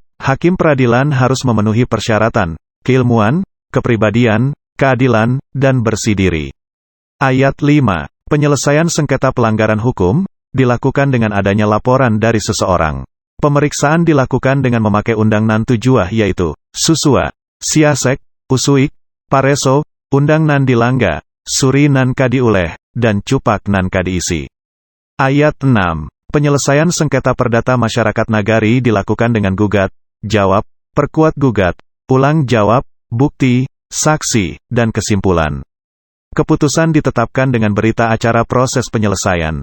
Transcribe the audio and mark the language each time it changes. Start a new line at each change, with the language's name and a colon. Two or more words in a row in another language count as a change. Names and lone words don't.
Indonesian: Hakim peradilan harus memenuhi persyaratan, keilmuan, kepribadian, keadilan, dan bersih diri. Ayat 5. Penyelesaian sengketa pelanggaran hukum, dilakukan dengan adanya laporan dari seseorang. Pemeriksaan dilakukan dengan memakai
Minangkabau: undang nan tujuah yaitu, Susua, Siasek, Usuik, Pareso, undang nan dilangga, Suri nan kadiuleh, dan cupak nanka diisi.
Indonesian: Ayat 6. Penyelesaian sengketa perdata masyarakat nagari dilakukan dengan gugat, jawab, perkuat gugat, ulang jawab, bukti, saksi, dan kesimpulan. Keputusan ditetapkan dengan berita acara proses penyelesaian.